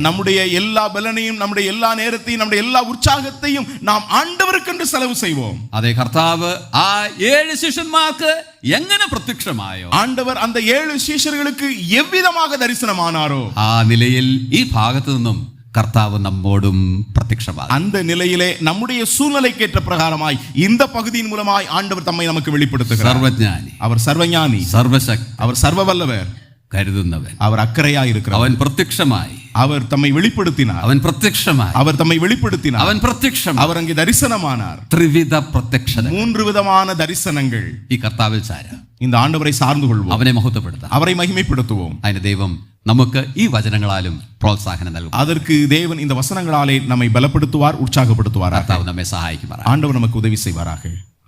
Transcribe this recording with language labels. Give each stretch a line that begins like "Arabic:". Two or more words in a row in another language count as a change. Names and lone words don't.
Tamil: நம்முடைய எல்லா பலனையும் நம்முடைய எல்லா நேரத்தையும் நம்முடைய எல்லா உற்சாகத்தையும் நாம் ஆண்டவருக்கென்று செலவு செய்வோம்.
Malayalam: അതെ കർത്താവ് ആ 7 ശിഷ്യന്മാർക്ക് എങ്ങനെ പ്രത്യക്ഷമായോ
Tamil: ஆண்டவர் அந்த 7 சீஷர்களுக்கு எவ்விதமாக தரிசனமானாரோ
Malayalam: ആ നിലയിൽ ഈ ഭാഗത്തു നിന്നും കർത്താവ് നമ്മോടും പ്രത്യക്ഷമാകും.
Tamil: அந்த நிலையிலே நம்முடைய சூழ்நிலைக்கேற்ற பிரகாரமாய் இந்த பகுதியின் மூலமாய் ஆண்டவர் தம்மை நமக்கு வெளிப்படுத்துகிறார்.
Malayalam: സർവജ്ഞാനി,
Tamil: அவர் சர்வஞானி,
Malayalam: സർവശക്തി,
Tamil: அவர் சர்வ வல்லவர்,
Malayalam: കരുതുന്നവൻ,
Tamil: அவர் அக்கறையாய் இருக்கிறவர்.
Malayalam: അവൻ പ്രത്യക്ഷമായി,
Tamil: அவர் தம்மை வெளிப்படுத்தினார்.
Malayalam: അവൻ പ്രത്യക്ഷമായി,
Tamil: அவர் தம்மை வெளிப்படுத்தினார்.
Malayalam: അവൻ പ്രത്യക്ഷമായി.
Tamil: அவர் அங்கே தரிசனமானார்.
Malayalam: ത്രിവിധ പ്രത്യക്ഷത
Tamil: 3 വിധமான தரிசனங்கள்.
Malayalam: ഈ കർത്താവിൽ ചാര
Tamil: இந்த ആண்டവரை சார்ந்து கொள்வோம்.
Malayalam: അവനെ മഹത്വപ്പെടുത്താം.
Tamil: அவரை மகிமைப்படுத்துவோம்.
Malayalam: അതിന് ദൈവം നമുക്ക് ഈ വചനങ്ങളാലും പ്രോത്സാഹനം നൽകും.
Tamil: அதற்கு தேவன் இந்த வசனங்களாலே நம்மை பலப்படுத்துவார், உற்சாகப்படுத்துவார்.
Malayalam: കർത്താവ് നമ്മെ സഹായിക്കുമാറാകട്ടെ.
Tamil: ஆண்டவர் நமக்கு உதவி செய்வாராக.